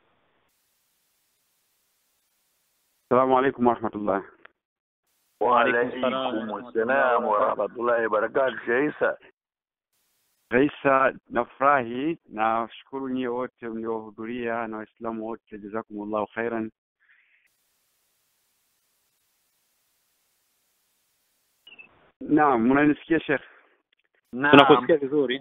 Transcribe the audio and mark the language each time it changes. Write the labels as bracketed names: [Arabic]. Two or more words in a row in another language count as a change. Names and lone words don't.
[Arabic] السلام عليكم ورحمة الله. وعليكم السلام ورحمة الله وبركاته. [Swahili] Sheikh Isa, nafurahi na shukuru nyie wote mliohudhuria na Waislamu wote, [Arabic] جزاكم الله خيرا. [Swahili] Naam, unanisikia Sheikh? Tunakusikia vizuri.